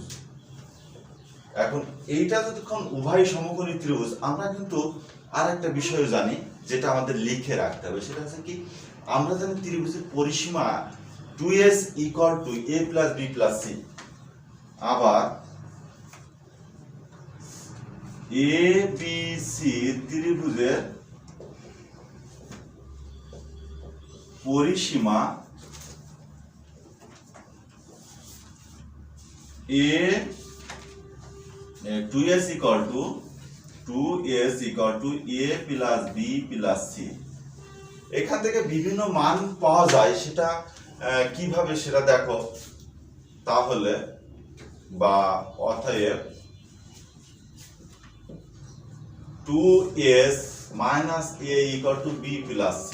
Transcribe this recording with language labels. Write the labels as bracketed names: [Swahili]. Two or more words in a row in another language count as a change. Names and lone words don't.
[Bangla] এখন এইটা যতক্ষণ উভয় সমকোণী ত্রিভুজ, আমরা কিন্তু আর একটা বিষয় জানি যেটা আমাদের লিখে রাখতে হবে, সেটা হচ্ছে কি, আমরা জানি ত্রিভুজের পরিসীমা [English] 2s equal to a plus b plus c. [Bangla] আবার এ বি সি ত্রিভুজের পরিসীমা [English] a 2s equal to a plus b plus c. [Bangla] এখান থেকে বিভিন্ন মান পাওয়া যায়, সেটা কিভাবে সেটা দেখো তাহলে, বা অতএব [English] 2s minus a equal to b plus c.